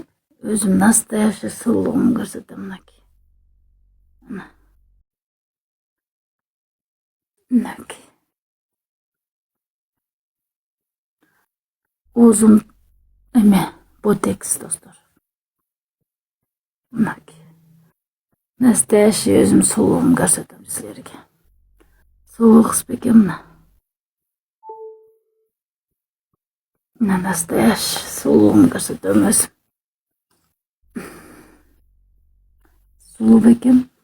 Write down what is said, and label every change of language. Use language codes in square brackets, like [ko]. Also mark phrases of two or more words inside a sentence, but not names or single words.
[ky] Өзүм настоящий сулуулугумду көрсөтөм мынакей. Мынакей. Оозум эме ботекс достор. Мынакей. [kk] Настоящий өзім сұлуым көрсетем сілерге. Сұлу қыз бекен мына. Мына настоящий сұлуым көрсетем өзім. Сұлу бекен.